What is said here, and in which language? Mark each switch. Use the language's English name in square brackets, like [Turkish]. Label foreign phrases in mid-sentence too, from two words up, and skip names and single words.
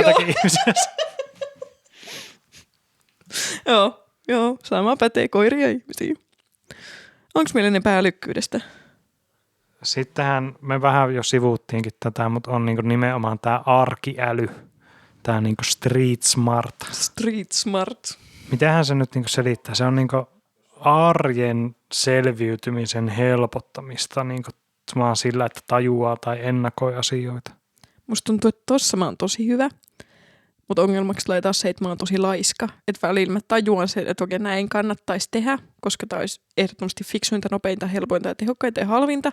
[Finnish] joitakin ihmisiä. Joo, sama pätee koiria ja ihmisiä. Onko meillä enempää älykkyydestä? Sittenhän me vähän jo sivuuttiinkin tätä, mutta on niinku nimenomaan tämä arkiäly, tämä niinku [English] street smart. Street smart. [Finnish] Mitähän se nyt niinku selittää? Se on niinku arjen selviytymisen helpottamista niinku vaan sillä, että tajuaa tai ennakoi asioita. Musta tuntuu, että tossa mä oon tosi hyvä, mutta ongelmaksi tulee taas se, että mä oon tosi laiska. Että välillä mä tajuan sen, että okei, näin kannattaisi tehdä, koska tää olisi ehdottomasti fiksuinta, nopeinta, helpointa ja tehokkainta ja halvinta.